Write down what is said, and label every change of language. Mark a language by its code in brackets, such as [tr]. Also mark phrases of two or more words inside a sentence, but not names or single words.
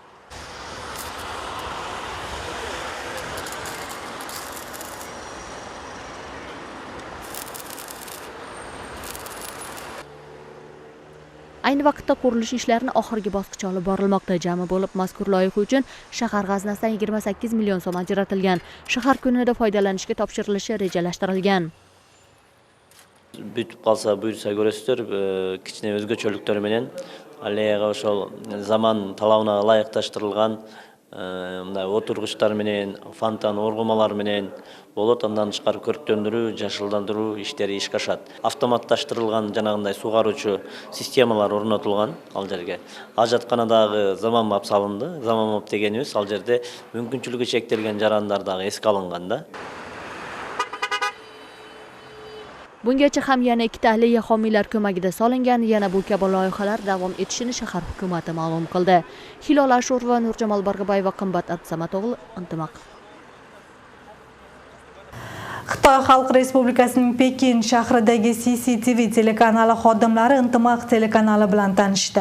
[uz] Ayni vaqtda qurilish ishlarini oxirgi bosqichga olib borilmoqda. Jami bo'lib mazkur loyiha uchun shahar g'aznasidan 28 million so'm ajratilgan. Shahar kunida foydalanishga topshirilishi rejalashtirilgan. [ky] Бүтүп калса буйрса көрөсүздөр, кичине өзгөчөлүктөр менен аллеяга ошол заман талабына ылайыкташтырылган мындай отургучтар менен, фонтан оргумалар менен болот. Андан тышкары көрктөндүрүү, жашылдандыруу иштери ишке ашат. Автоматташтырылган жанагындай сугаруучу системалар орнотулган ал жерге. Ажатканадагы заманбап салынды. Заманбап дегенибиз ал жерде мүмкүнчүлүгү чектелген жарандар дагы эске алынган да. [uz] Bungacha ham yana 2 alleya homiylar ko'magida solingan, yana bu kabi loyihalar davom etishini shahar hukumati ma'lum qildi. Hilol Ashurova, Nurjamol Barg'abayeva, Qimbat Abdusamatog'li, Intimaq. Xitoy Xalq Respublikasining Pekin shahridagi CCTV telekanali xodimlari Intimaq telekanali bilan tanishdi.